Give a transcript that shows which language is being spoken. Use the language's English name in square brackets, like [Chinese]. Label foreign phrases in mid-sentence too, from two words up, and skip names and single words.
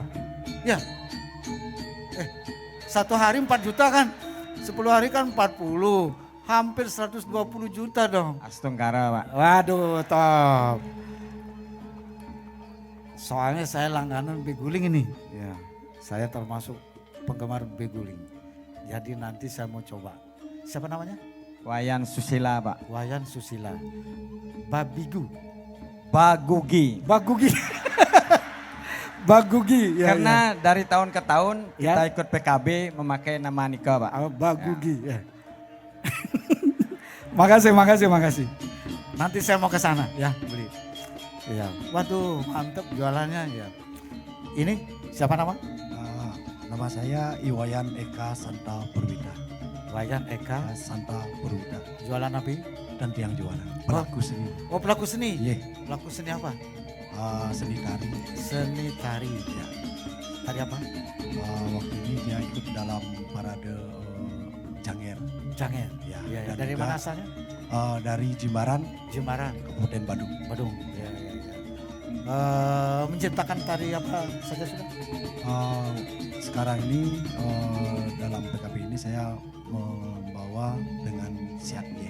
[Indonesian] Ya, satu hari 4 juta kan, 10 hari kan 40, hampir 120 juta dong. Astunggara Pak. Waduh, top. Soalnya saya langganan beguling ini. Ya, saya termasuk penggemar beguling. Jadi nanti saya mau coba. Siapa namanya? Wayan Susila Pak. Wayan Susila. Babigu. Bagugi. Bagugi. Bagugi. Ya, Karena dari tahun ke tahun Ya. kita ikut PKB memakai nama Nika Pak. Bagugi. Ya. makasih. Nanti saya mau ke sana ya beli. Iya. Waduh, mantep jualannya ya. Ini siapa nama? Nama saya Iwayan Eka Santa Purwida. Wayan Eka. Santa Purwida Jualan apa? dan tiang jualan. Pelaku seni. Oh, pelaku seni. Iya, Pelaku seni apa? seni tari. Seni tari. Ya. Tari apa? Waktu ini dia ikut dalam parade Janger. Janger. Ya, Iya, dan dari juga, mana asalnya? Dari Jimbaran, Jembaran, Kabupaten Badung. Badung. Iya. Menciptakan tari apa saja sudah? Sekarang ini dalam PKB ini saya membawa dengan siatnya.